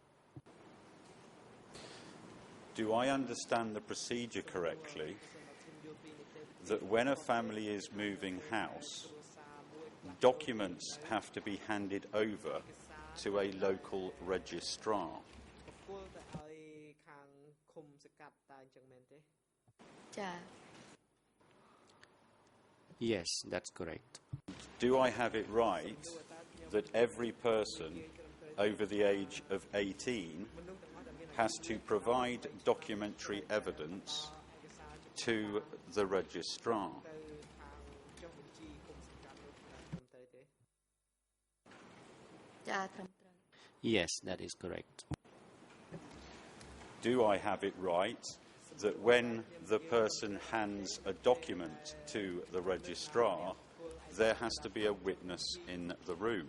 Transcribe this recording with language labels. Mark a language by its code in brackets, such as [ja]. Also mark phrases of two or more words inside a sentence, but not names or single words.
[en] Do I understand the procedure correctly, that when a family is moving house, documents have to be handed over to a local registrar. [km] បុគ្គលទៅឲ្យខាងឃុំសកាត់តើអញ្ចឹងមែនទេ ចា៎ [en] Yes, that's correct. Do I have it right that every person over the age of 18 has to provide documentary evidence to the registrar? [km] ទៅខាងចុះបញ្ជីឃុំសកាត់នោះត្រឹមត្រូវទេ ចា៎ត្រឹមត្រូវ [en] Yes, that is correct. Do I have it right that when the person hands a document to the registrar, there has to be a witness in the room?